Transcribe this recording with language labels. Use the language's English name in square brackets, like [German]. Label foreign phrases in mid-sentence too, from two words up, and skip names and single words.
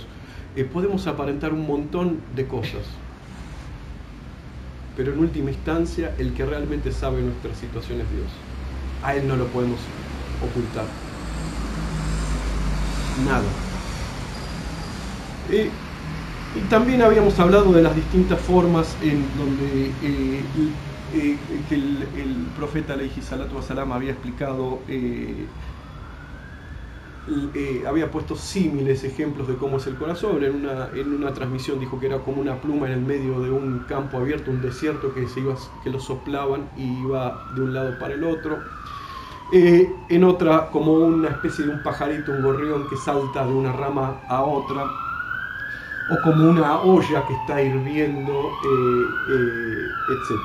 [Spanish] Podemos aparentar un montón de cosas. Pero en última instancia, el que realmente sabe nuestras situaciones es Dios. A Él no lo podemos ocultar. Nada. Y también habíamos hablado de las distintas formas en donde que el profeta [Arabic] عليه الصلاة والسلام [Spanish] había explicado, había puesto símiles ejemplos de cómo es el corazón. En una transmisión dijo que era como una pluma en el medio de un campo abierto, un desierto que lo soplaban y iba de un lado para el otro. En otra, como una especie de un pajarito, un gorrión que salta de una rama a otra, o como una olla que está hirviendo, etc.